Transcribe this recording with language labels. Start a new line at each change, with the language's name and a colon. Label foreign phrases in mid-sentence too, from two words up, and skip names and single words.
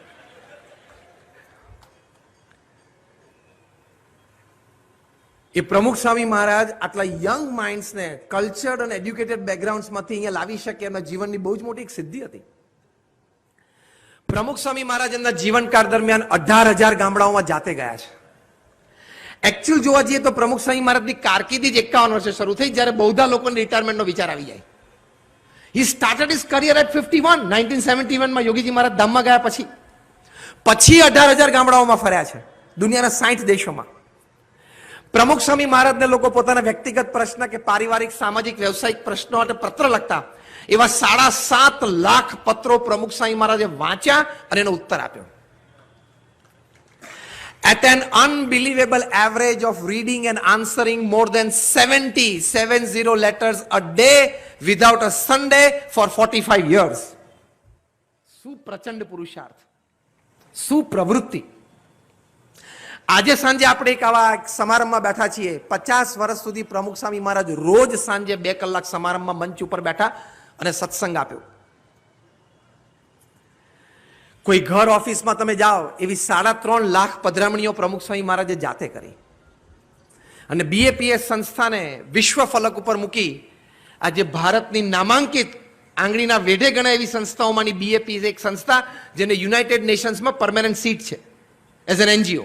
Gujarati: એ પ્રમુખ સ્વામી મહારાજ આટલા
English: young minds
Gujarati: કલ્ચર્ડ અને
English: educated backgrounds
Gujarati: અહીંયા લાવી શકે એમના જીવનની બહુ જ મોટી એક સિદ્ધિ હતી. પ્રમુખ સ્વામી મહારાજ એમના જીવનકાળ દરમિયાન 18,000 ગામડાઓમાં જાતે ગયા છે. એકચ્યુઅલ જોવા જઈએ તો પ્રમુખ સ્વામી મહારાજની કારકિર્દી જ 51 વર્ષે શરૂ થઈ, જ્યારે બહુધા લોકોને રિટાયરમેન્ટનો વિચાર આવી જાય.
English: He started his career at 51,
Gujarati: 1971 માં યોગીજી મહારાજ ધામમાં ગયા પછી 18,000 ગામડાઓમાં ફર્યા છે દુનિયાના 60 દેશોમાં. પ્રમુખ સ્વામી મહારાજને લોકો પોતાના વ્યક્તિગત પ્રશ્ન કે પારિવારિક, સામાજિક, વ્યવસાયિક પ્રશ્નો માટે પત્ર લખતા, એવા 7.5 લાખ પત્રો પ્રમુખ સ્વામી મહારાજે વાંચ્યા અને એનો ઉત્તર આપ્યો.
English: at an unbelievable average of reading and answering more than 70 letters a day without a Sunday for 45 years.
Gujarati: શું પ્રચંડ પુરુષાર્થ, શું પ્રવૃત્તિ. આજે સાંજે આપણે એક આવા સમારંભમાં બેઠા છીએ. 50 વર્ષ સુધી પ્રમુખ સ્વામી મહારાજ રોજ સાંજે 2 કલાક સમારંભમાં મંચ ઉપર બેઠા અને સત્સંગ આપ્યો. કોઈ ઘર ઓફિસમાં તમે જાઓ એવી 3.5 લાખ પધરામણીઓ પ્રમુખ સ્વામી મહારાજે જાતે કરી અને બીએપીએસ સંસ્થાને વિશ્વ ફલક ઉપર મૂકી આજે ભારતની નામાંકિત આંગળીના વેઢે ગણાય એવી સંસ્થાઓમાંની બીએપીએસ એક સંસ્થા જેને યુનાઇટેડ નેશન્સમાં
English: permanent seat
Gujarati: છે
English: as an NGO.